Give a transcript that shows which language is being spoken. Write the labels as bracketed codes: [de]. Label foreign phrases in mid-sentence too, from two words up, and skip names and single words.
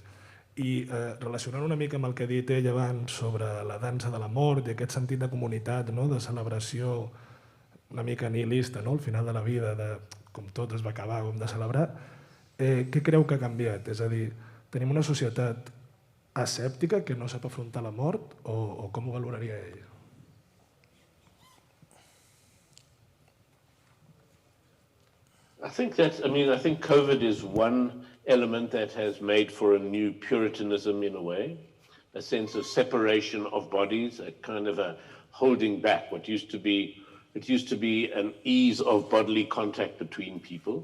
[ca] I relacionant una mica amb el que ha dit ell abans sobre la dansa de la mort i aquest sentit de comunitat, de celebració una mica nihilista, al final de la vida, com tot es va acabar, com de celebrar, què creu que ha canviat? És a dir, tenim una societat escèptica que no sap afrontar la mort o com ho valoraria ell? [en] I think COVID is one element that has made for a new Puritanism in a way, a sense of separation of bodies, a kind of a holding back what used to be. It used to be an ease of bodily contact between people.